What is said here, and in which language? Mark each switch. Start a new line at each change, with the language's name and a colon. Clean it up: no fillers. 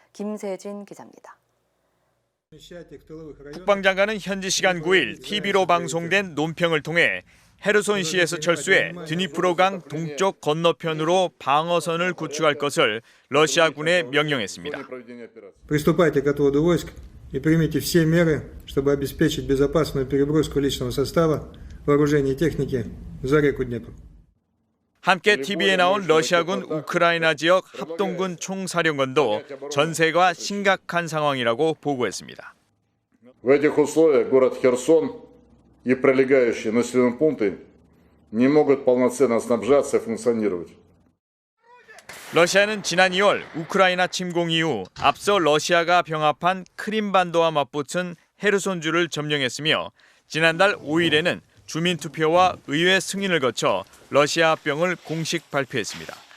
Korean: 김세진 기자입니다. 국방장관은 현지 시간 9일 TV로 방송된 논평을 통해 헤르손시에서 철수해 드니프로강 동쪽 건너편으로 방어선을 구축할 것을 러시아군에 명령했습니다.
Russian: Приступайте к отводу войск и примите все меры, чтобы обеспечить безопасную переброску личного состава, вооружения и техники за реку Днепр.
Korean: 함께 TV에 나온 러시아군 우크라이나 지역 합동군 총사령관도 전세가 심각한 상황이라고 보고했습니다.
Russian: В этих условиях город Херсон и прилегающие населенные пункты не могут полноценно снабжаться и функционировать.
Korean: 러시아는 지난 2월 우크라이나 침공 이후 앞서 러시아가 병합한 크림반도와 맞붙은 헤르손주를 점령했으며 지난달 5일에는 주민투표와 의회 승인을 거쳐 러시아 합병을 공식 발표했습니다.